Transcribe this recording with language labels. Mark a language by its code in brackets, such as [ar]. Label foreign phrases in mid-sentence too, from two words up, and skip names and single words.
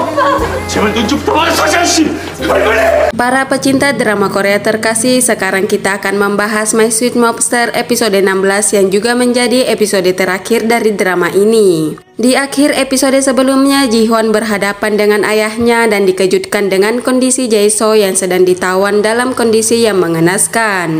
[ko] 제발 눈 좀 떠봐, 서장씨. 빨리. [id] Para pecinta drama Korea terkasih, sekarang kita akan membahas My Sweet Mobster episode 16 yang juga menjadi episode terakhir dari drama ini. Di akhir episode sebelumnya, Ji-hwan berhadapan dengan ayahnya dan dikejutkan dengan kondisi Jae-so yang sedang ditawan dalam kondisi yang mengenaskan.